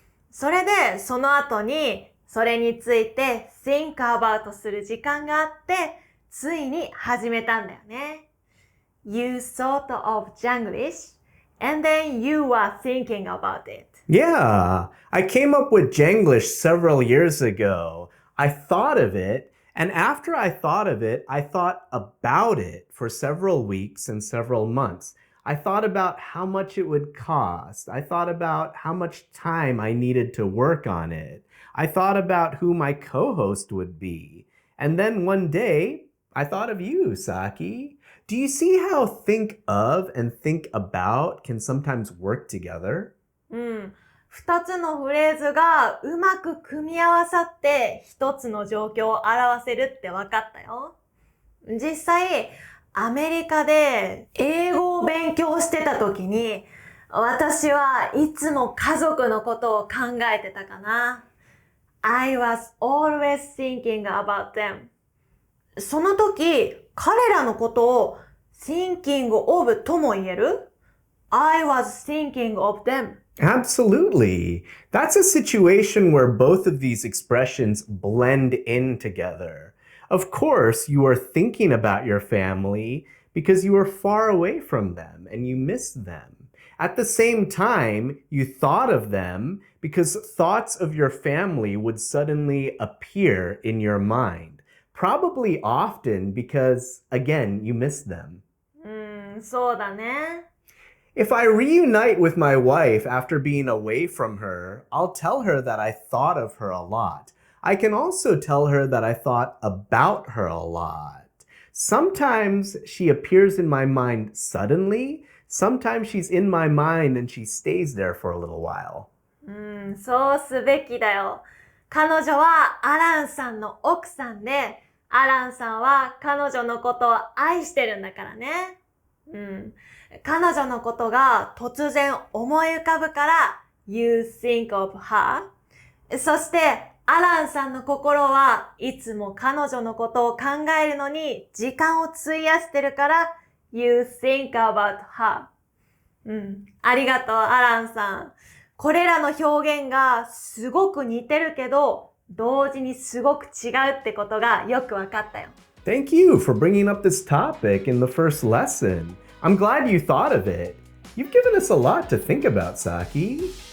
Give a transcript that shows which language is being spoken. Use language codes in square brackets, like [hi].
[ja] それでその後にそれについて think about する時間があってついに始めたんだよね。 [en] You thought of Janglish and then you were thinking about it. Yeah, I came up with Janglish several years ago. I thought of it, and after I thought of it, I thought about it for several weeks and several months. I thought about how much it would cost. I thought about how much time I needed to work on it. I thought about who my co-host would be. And then one day, I thought of you, Saki. Do you see how think of and think about can sometimes work together? [ja] 二つのフレーズがうまく組み合わさって一つの状況を表せるって分かったよ。実際、アメリカで英語を勉強してた時に、私はいつも家族のことを考えてたかな。 [en] I was always thinking about them. [ja] その時、彼らのことを thinking of とも言える？ [en] I was thinking of them. Absolutely. That's a situation where both of these expressions blend in together. Of course, you are thinking about your family because you are far away from them and you miss them. At the same time, you thought of them because thoughts of your family would suddenly appear in your mind. Probably often because, again, you miss them. [ja] そうだね。 [en] If I reunite with my wife after being away from her, I'll tell her that I thought of her a lot. I can also tell her that I thought about her a lot. Sometimes she appears in my mind suddenly. Sometimes she's in my mind and she stays there for a little while. [ja] そうすべきだよ。彼女はアランさんの奥さんで、アランさんは彼女のことを愛してるんだからね。彼女のことが突然思い浮かぶから、 You think of her。そして、アランさんの心はいつも彼女のことを考えるのに時間を費やしてるから、 You think about her。ありがとう、アランさん。これらの表現がすごく似てるけど、同時にすごく違うってことがよくわかったよ。 [en] Thank you for bringing up this topic in the first lesson. I'm glad you thought of it. You've given us a lot to think about, Saki.